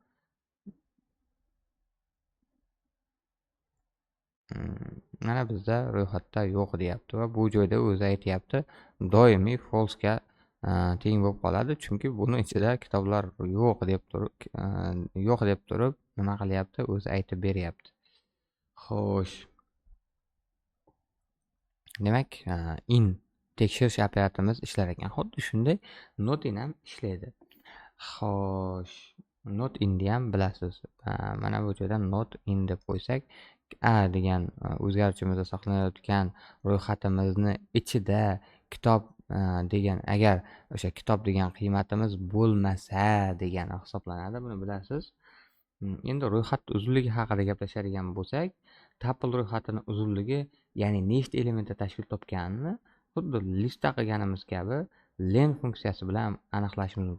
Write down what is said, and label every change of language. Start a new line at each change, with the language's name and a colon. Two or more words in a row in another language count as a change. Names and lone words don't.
Uzbek: Mana bizda ro'yxatda yo'q deyapti va bu joyda o'zi aytyapti, doimiy false ga teng bo'lib qoladi. Chunki buni ichida kitoblar yo'q deb turib nima qilyapti? O'zi aytib beryapti. Xo'sh. Demak, in tekshirish operatorimiz ishlar ekan. Xuddi shunday
English: not in
Uzbek: ham ishlaydi. Xo'sh,
English: not inni
Uzbek: ham bilasiz. Mana bu joyda
English: not in
Uzbek: deb qo'ysak, a degan o'zgaruvchimizda saqlanayotgan ro'yxatimizni ichida kitob degan, agar o'sha kitob degan qiymatimiz bo'lmasa degani hisoblanadi. Buni bilasiz. Endi ro'yxat uzunligi haqida gaplashadigan bo'lsak, tuple ro'yxatini uzunligi, ya'ni nechta elementda tashkil topganini xuddi listda qilganimiz kabi len funksiyasi bilan aniqlashimiz mumkin.